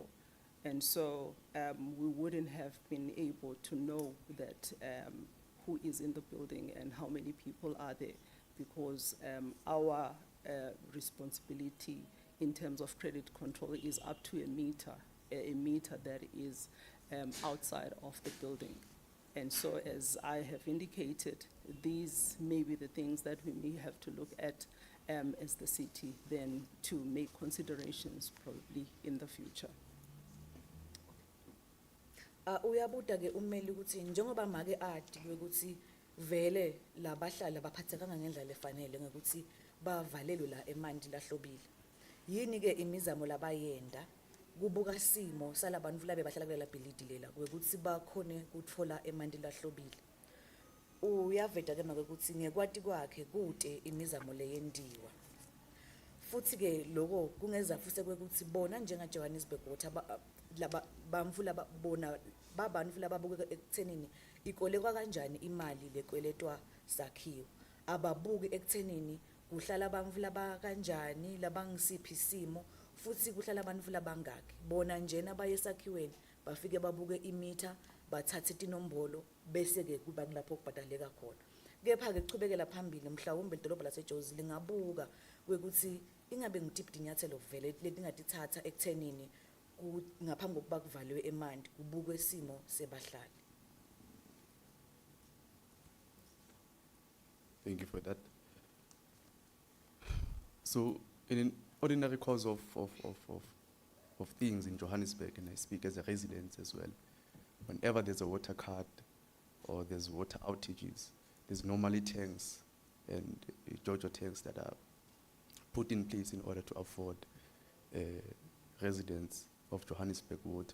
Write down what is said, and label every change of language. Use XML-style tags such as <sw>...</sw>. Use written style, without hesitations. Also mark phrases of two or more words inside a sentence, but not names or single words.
<en>And so we wouldn't have been able to know that who is in the building and how many people are there, because our responsibility in terms of credit control is up to a meter that is outside of the building. And so, as I have indicated, these may be the things that we may have to look at as the city then to make considerations probably in the future.</en> <ss>Uyabuta ke ummeli ukuthi njengoba make adi ukuthi vele labahlali baphathekanga ngendlela efanele ngokuthi bavalelwe la emanti lahlobile. Yini ke imizamo labayenda kubuka simo salabantu labe bahlala kulela bhilidi lela ukuthi bakhone ukutfola emanti lahlobile. Uyaveta ke make ukuthi ngekwati kwakhe kude imizamo leyendiwa. Futhi ke lokho kungeza futhi kwekuthi bona njenga Johannesburg Water laba bamfu laba bona babantu lababuka ekuthenini ikolekwa kanjani imali lekweletwa sakhiwo. Ababuki ekuthenini kuhlala abantu laba kanjani labangisiphi isimo futhi kuhlala abantu labangaki. Bona njena bayesakhiweni bafike babuke imeter bathathe inombolo bese ke kuba lapho kubhadaleka khona. Kepha ke kuchubekela phambili mhlawumbe idolobha laseJozi lingabuka kwekuthi ingabe ngitiphi inyathelo vele letingatithatha ekuthenini ngaphambi kokuba kuvalwe emanti kubukwe isimo sebahlali.</ss> <en>Thank you for that. So, in an ordinary course of of things in Johannesburg, and I speak as a resident as well. Whenever there's a water cut or there's water outages, there's normally tanks and JoJo tanks that are put in place in order to afford residents of Johannesburg water.</en>